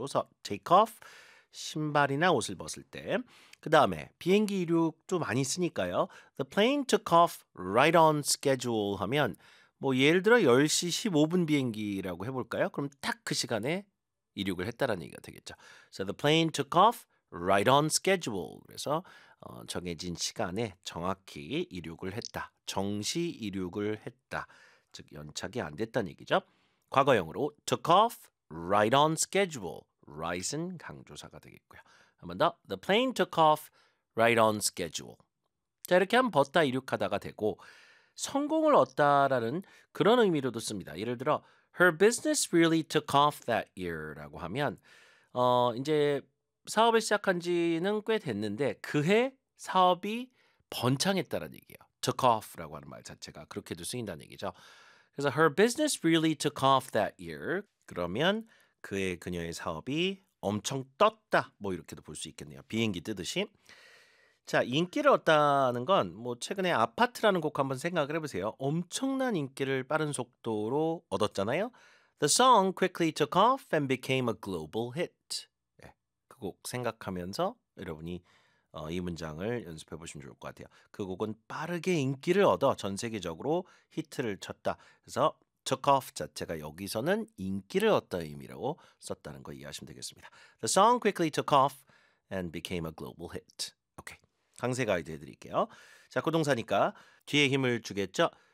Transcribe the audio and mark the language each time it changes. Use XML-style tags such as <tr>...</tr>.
<ko>그래서 take off 신발이나 옷을 벗을 때, 그 다음에 비행기 이륙도 많이 쓰니까요.</ko> <en>The plane took off right on schedule</en> <ko>하면 뭐 예를 들어 10시 15분 비행기라고 해볼까요? 그럼 딱 그 시간에 이륙을 했다라는 얘기가 되겠죠.</ko> <en>So the plane took off right on schedule.</en> <ko>그래서 정해진 시간에 정확히 이륙을 했다. 정시 이륙을 했다. 즉 연착이 안 됐다는 얘기죠. 과거형으로</ko> <en>took off right on schedule.</en> <ko>Right은 강조사가 되겠고요. 한 번 더.</ko> <en>The plane took off right on schedule.</en> <ko>자, 이렇게 한번 벗다 이륙하다가 되고 성공을 얻다라는 그런 의미로도 씁니다. 예를 들어</ko> <en>her business really took off that year라고</en> <ko>하면 이제 사업을 시작한 지는 꽤 됐는데 그해 사업이 번창했다라는 얘기예요. took off라고 하는 말 자체가 그렇게도 쓰인다는 얘기죠. 그래서</ko> <en>her business really took off that year.</en> <ko>그러면 그해 그녀의 사업이 엄청 떴다. 뭐 이렇게도 볼 수 있겠네요. 비행기 뜨듯이. 자, 인기를 얻다는 건 뭐 최근에 아파트라는 곡 한번 생각을 해보세요. 엄청난 인기를 빠른 속도로 얻었잖아요.</ko> <en>The song quickly took off and became a global hit.</en> <ko>그 곡 생각하면서 여러분이 이 문장을 연습해 보시면 좋을 것 같아요. 그 곡은 빠르게 인기를 얻어 전 세계적으로 히트를 쳤다. 그래서 took off 자체가 여기서는 인기를 얻다 의미라고 썼다는 거 이해하시면 되겠습니다.</ko> <en>The song quickly took off and became a global hit.</en> <ko>오케이. 강세 가이드 해드릴게요. 자, 구동사니까 뒤에 힘을 주겠죠.</ko>